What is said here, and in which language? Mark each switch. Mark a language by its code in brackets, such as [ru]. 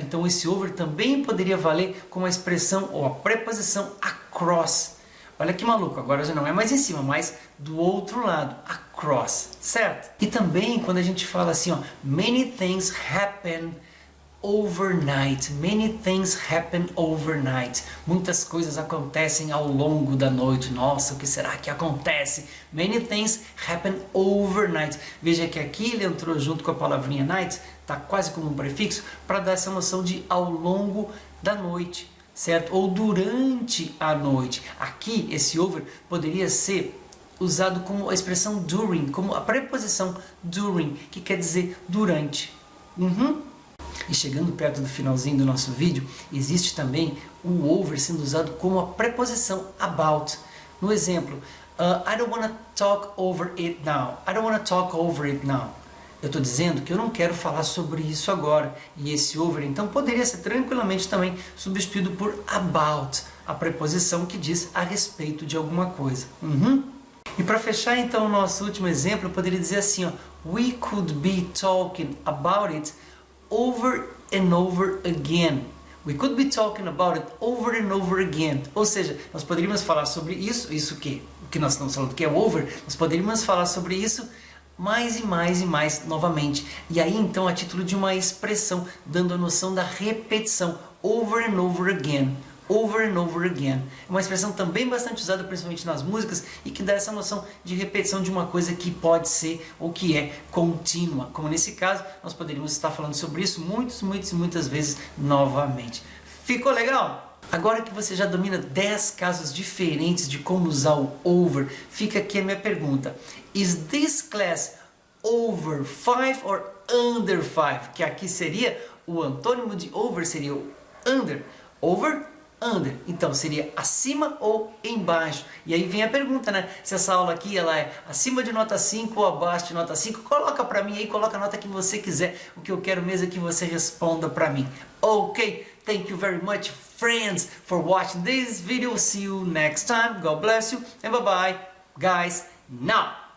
[pt] Então esse over também poderia valer como a expressão ou a preposição across. Olha que maluco, agora já não é mais em cima, mas do outro lado, across, certo? E também quando a gente fala assim, ó, [en] many things happen overnight. Many things happen overnight. [pt] Muitas coisas acontecem ao longo da noite. Nossa, o que será que acontece? [en] Many things happen overnight. [pt] Veja que aqui ele entrou junto com a palavrinha night, tá quase como um prefixo, para dar essa noção de ao longo da noite, certo? Ou durante a noite. Aqui, esse over poderia ser usado como a expressão during, como a preposição during, que quer dizer durante. E chegando perto do finalzinho do nosso vídeo, existe também o over sendo usado como a preposição about. No exemplo, [en] I don't want to talk over it now. I don't want to talk over it now. [pt] Eu estou dizendo que eu não quero falar sobre isso agora. E esse over, então, poderia ser tranquilamente também substituído por about, a preposição que diz a respeito de alguma coisa. E para fechar, então, o nosso último exemplo, eu poderia dizer assim, ó, [en] we could be talking about it over and over again. We could be talking about it over and over again. [pt] Ou seja, nós poderíamos falar sobre isso, o que nós estamos falando que é over, nós poderíamos falar sobre isso mais e mais e mais novamente. E aí então a título de uma expressão, dando a noção da repetição, [en] over and over again. Over and over again. [pt] É uma expressão também bastante usada principalmente nas músicas e que dá essa noção de repetição de uma coisa que pode ser ou que é contínua. Como nesse caso, nós poderíamos estar falando sobre isso muitas vezes novamente. Ficou legal? Agora que você já domina 10 casos diferentes de como usar o over, fica aqui a minha pergunta. [en] Is this class over 5 or under 5? [pt] Que aqui seria o antônimo de over, seria o under. [en] Over, under. [pt] Então seria acima ou embaixo. E aí vem a pergunta, né? Se essa aula aqui ela é acima de nota 5 ou abaixo de nota 5, coloca pra mim aí, coloca a nota que você quiser. O que eu quero mesmo é que você responda pra mim. [en] Ok, thank you very much friends for watching this video. See you next time. God bless you and bye bye guys. Now.